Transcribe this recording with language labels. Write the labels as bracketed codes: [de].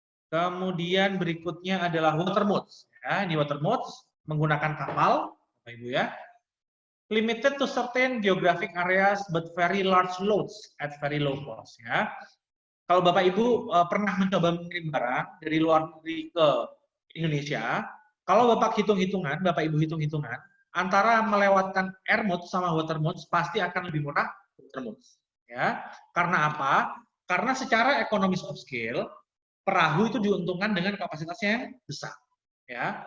[id] Kemudian berikutnya adalah water modes. Ya, ini water modes menggunakan kapal, Bapak Ibu ya. [en] Limited to certain geographic areas but very large loads at very low cost ya. [id] Kalau Bapak Ibu pernah mencoba mengirim barang dari luar negeri ke Indonesia, kalau Bapak hitung-hitungan, Bapak Ibu hitung-hitungan, antara melewatkan air mode sama water mode pasti akan lebih murah water mode ya. Karena apa? Karena secara economies of scale, perahu itu diuntungkan dengan kapasitasnya yang besar ya.